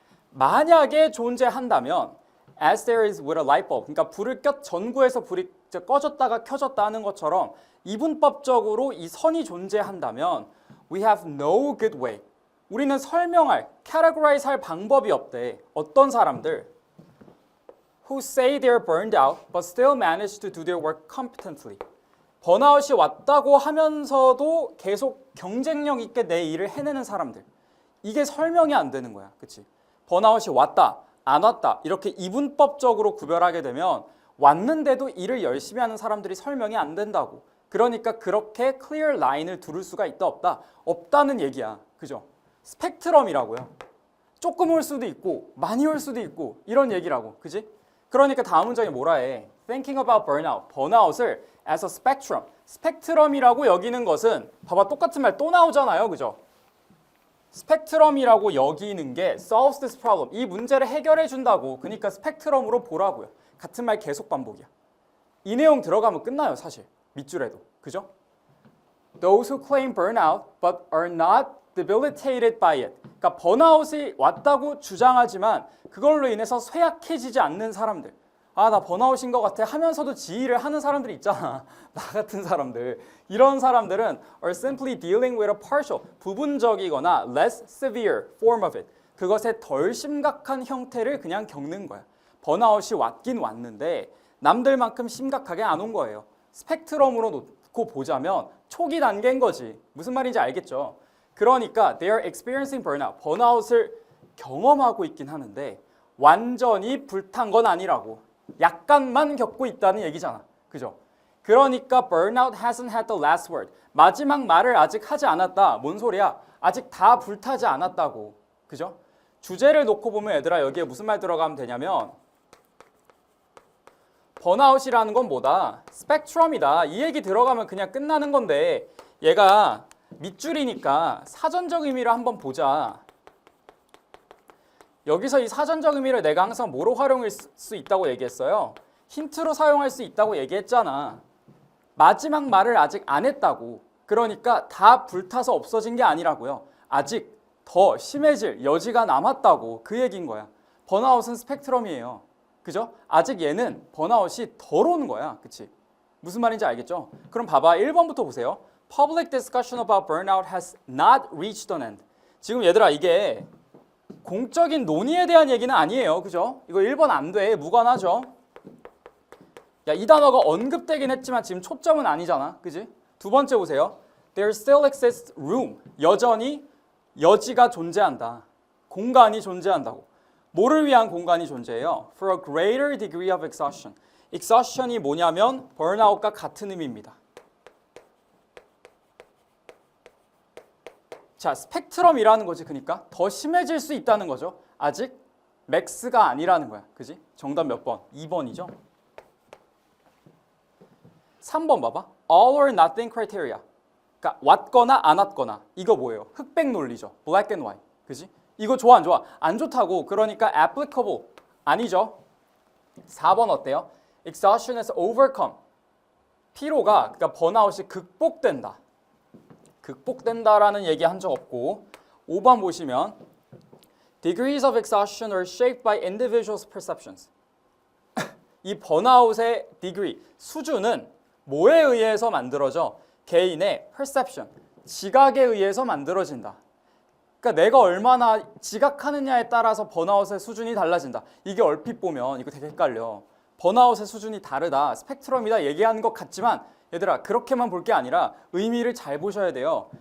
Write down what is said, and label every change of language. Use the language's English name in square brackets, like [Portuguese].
[Korean] 만약에 존재한다면 [English] as there is with a light bulb, [Korean] 그러니까 불을 전구에서 불이 꺼졌다가 켜졌다 하는 것처럼 이분법적으로 이 선이 존재한다면 [English] we have no good way. [Korean] 우리는 설명할, categorize 할 방법이 없대. 어떤 사람들? [English] who say they're burned out but still manage to do their work competently. [Korean] 번아웃이 왔다고 하면서도 계속 경쟁력 있게 내 일을 해내는 사람들. 이게 설명이 안 되는 거야. 그치? 번아웃이 왔다, 안 왔다 이렇게 이분법적으로 구별하게 되면 왔는데도 일을 열심히 하는 사람들이 설명이 안 된다고. 그러니까 그렇게 clear line을 두를 수가 있다 없다? 없다는 얘기야. 그죠? 스펙트럼이라고요. 조금 올 수도 있고 많이 올 수도 있고 이런 얘기라고. 그지? 그러니까 다음 문장이 뭐라 해? [English] Thinking about burnout. [Korean] 번아웃을 [English] as a spectrum. [Korean] 스펙트럼이라고 여기는 것은 봐봐 똑같은 말 또 나오잖아요. 그죠? 스펙트럼이라고 여기는 게 [English] solves this problem. [Korean] 이 문제를 해결해 준다고. 그러니까 스펙트럼으로 보라고요. 같은 말 계속 반복이야. 이 내용 들어가면 끝나요, 사실. 밑줄에도. 그죠? [English] Those who claim burnout but are not debilitated by it. [Korean] 그러니까 번아웃이 왔다고 주장하지만 그걸로 인해서 쇠약해지지 않는 사람들. 아, 나 번아웃인 것 같아 하면서도 지휘를 하는 사람들이 있잖아. 나 같은 사람들. 이런 사람들은 [English] are simply dealing with a partial, [Korean] 부분적이거나 [English] less severe form of it. [Korean] 그것의 덜 심각한 형태를 그냥 겪는 거야. 번아웃이 왔긴 왔는데 남들만큼 심각하게 안 온 거예요. 스펙트럼으로 놓고 보자면 초기 단계인 거지. 무슨 말인지 알겠죠? 그러니까 [English] they are experiencing burnout. [Korean] 번아웃을 경험하고 있긴 하는데 완전히 불탄 건 아니라고. 약간만 겪고 있다는 얘기잖아. 그죠? [English] 그러니까 burnout hasn't had the last word. [Korean] 마지막 말을 아직 하지 않았다. 뭔 소리야? 아직 다 불타지 않았다고. 그죠? 주제를 놓고 보면 얘들아 여기에 무슨 말 들어가면 되냐면 번아웃이라는 건 뭐다? 스펙트럼이다. 이 얘기 들어가면 그냥 끝나는 건데 얘가 밑줄이니까 사전적 의미를 한번 보자. 여기서 이 사전적 의미를 내가 항상 뭐로 활용할 수 있다고 얘기했어요? 힌트로 사용할 수 있다고 얘기했잖아. 마지막 말을 아직 안 했다고. 그러니까 다 불타서 없어진 게 아니라고요. 아직 더 심해질 여지가 남았다고. 그 얘기인 거야. 번아웃은 스펙트럼이에요. 그죠? 아직 얘는 번아웃이 덜 오는 거야. 그치? 무슨 말인지 알겠죠? 그럼 봐봐. 1번부터 보세요. [English] Public discussion about burnout has not reached an end. [Korean] 지금 얘들아 이게 공적인 논의에 대한 얘기는 아니에요. 그죠? 이거 1번 안 돼. 무관하죠? 야, 이 단어가 언급되긴 했지만 지금 초점은 아니잖아. 그지? 두 번째 보세요. [English] There still exists room. [Korean] 여전히 여지가 존재한다. 공간이 존재한다고. 뭐를 위한 공간이 존재해요? [English] For a greater degree of exhaustion. [Korean] exhaustion이 뭐냐면 burnout과 같은 의미입니다. 자, 스펙트럼이라는 거지. 그러니까 더 심해질 수 있다는 거죠. 아직 맥스가 아니라는 거야. 그지? 정답 몇 번? 2번이죠. 3번 봐봐. [English] All or nothing criteria. [Korean] 그러니까 왔거나 안 왔거나. 이거 뭐예요? 흑백 논리죠. [English] Black and white. [Korean] 그지? 이거 좋아 안 좋아? 안 좋다고. 그러니까 applicable. 아니죠. 4번 어때요? [English] Exhaustion is overcome. [Korean] 피로가, 그러니까 번아웃이 극복된다. 극복된다라는 얘기 한 적 없고. 5번 보시면 [English] Degrees of exhaustion are shaped by individuals' perceptions. [Korean] 이 번아웃의 degree, 수준은 뭐에 의해서 만들어져? 개인의 perception, 지각에 의해서 만들어진다. 그러니까 내가 얼마나 지각하느냐에 따라서 번아웃의 수준이 달라진다. 이게 얼핏 보면 이거 되게 헷갈려. 번아웃의 수준이 다르다, 스펙트럼이다 얘기하는 것 같지만 얘들아 그렇게만 볼 게 아니라 의미를 잘 보셔야 돼요.